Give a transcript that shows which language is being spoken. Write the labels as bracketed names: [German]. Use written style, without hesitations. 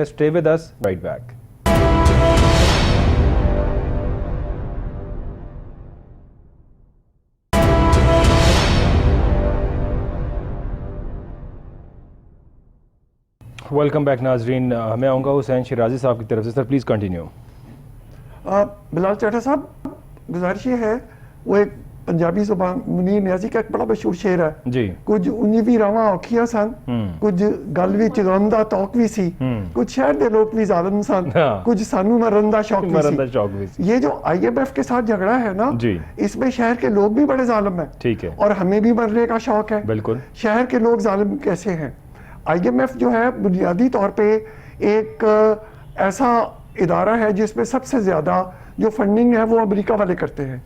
[English] Stay with us, right back. Welcome back ناظرین. [Urdu] میں آؤں گا حسین شیرازی صاحب کی طرف سے. [English] Sir please continue. [Urdu] بلال چٹھا صاحب, گزارش یہ ہے, وہ ایک پنجابی زبان منیر نیازی کا ایک بڑا مشہور شعر ہے جی, [Punjabi] کچھ 19ویں راواں اوکھیاں سن, کچھ گل وچ غم دا توق وی سی, کچھ شہر دے لوگ بھی ظالم سن, کچھ سانو مرن دا شوق وی سی. [Urdu] یہ جو آئی ایم ایف کے ساتھ جھگڑا ہے نا, اس میں شہر کے لوگ بھی بڑے ظالم ہیں, اور ہمیں بھی مرنے کا شوق ہے. بالکل. شہر کے لوگ ظالم کیسے ہیں؟ آئی ایم ایف جو ہے بنیادی طور پہ ایک ایسا ادارہ ہے جس میں سب سے زیادہ جو فنڈنگ ہے وہ امریکہ والے کرتے ہیں.